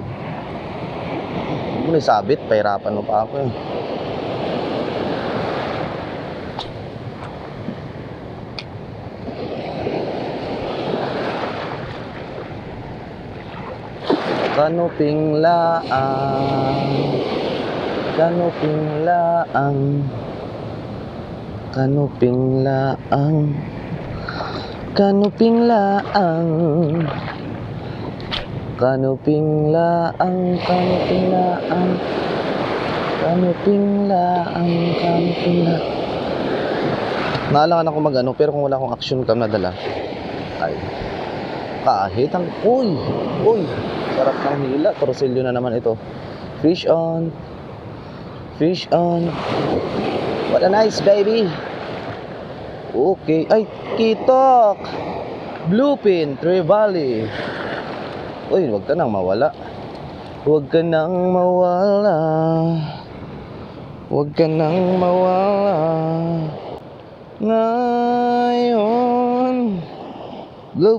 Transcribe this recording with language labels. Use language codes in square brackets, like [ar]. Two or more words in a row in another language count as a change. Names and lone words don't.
[tl] Huwag mo na isabit, pahirapan mo pa ako eh. Kanuping laang, kanuping laang, kanuping laang, kanuping laang, kanuping laang, kanuping laang, kanuping laang, kanuping laang. Naalangan ako mag-ano, pero kung wala akong [en] action cam [tl] na dala, ay kahit ang uy, sarap ng hila. Torsilyo na naman ito. [en] Fish on, fish on. What a nice baby. [tl] Okay, ay kitok, bluefin, trevally. Uy, wag ka nang mawala. Wag ka nang mawala. Wag ka nang mawala. Ngayon bloop.